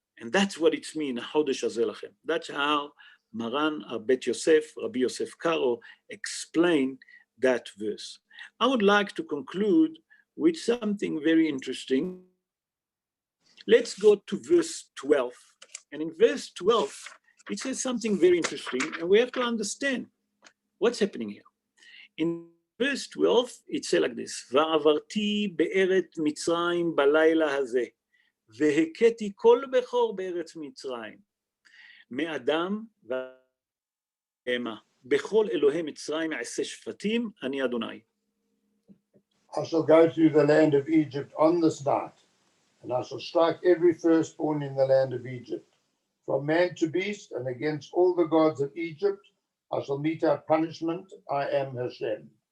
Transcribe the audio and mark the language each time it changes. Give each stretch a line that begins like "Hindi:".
English: And that's what it means,
Hebrew: Chodesh hazeh lachem.
English: That's how Maran Arbet Yosef, Rabbi Yosef Karo, explained that verse. I would like to conclude with something very interesting. Let's go to verse 12. And in verse 12, it says something very interesting, and we have to understand what's happening here. In verse 12, it says like this,
Hebrew: ועברתי בארץ מצרים בלילה הזה, והכיתי כל בכור בארץ מצרים, מאדם ובהמה, בכל אלוהי מצרים אעשה שפטים, אני אדוני.
English: I shall go through the land of Egypt on this night, and I shall strike every firstborn in the land of Egypt. From man to beast, and against all the gods of Egypt, I shall mete out punishment. I am Hashem.